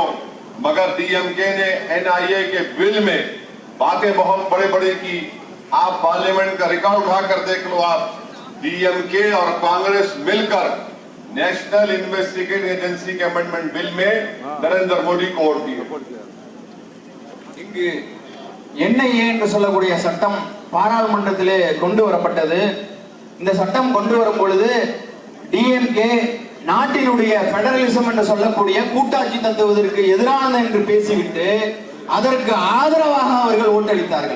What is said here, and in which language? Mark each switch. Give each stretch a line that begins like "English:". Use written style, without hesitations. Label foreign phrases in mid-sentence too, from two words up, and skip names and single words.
Hindi: मगर DMK ने NIA के बिल में बातें बहुत बड़े बड़े की। आप पार्लियामेंट का रिकॉर्ड उठाकर देख लो, आप DMK और कांग्रेस मिलकर
English: National Investigating Agency
Hindi: के
English: amendment bill
Hindi: में नरेंद्र मोदी को वोट दिए।
Tamil: இங்கு NIA என்று சொல்லக்கூடிய சட்டம் பாராளுமன்றத்திலே கொண்டு வரப்பட்டது. இந்த சட்டம் கொண்டு வரும் பொழுது DMK நாட்டினுடைய பெடரலிசம் என்று சொல்லக்கூடிய கூட்டாட்சி தத்துவதற்கு எதிரானது என்று பேசிவிட்டு அதற்கு ஆதரவாக அவர்கள் ஓட்டளித்தார்கள்.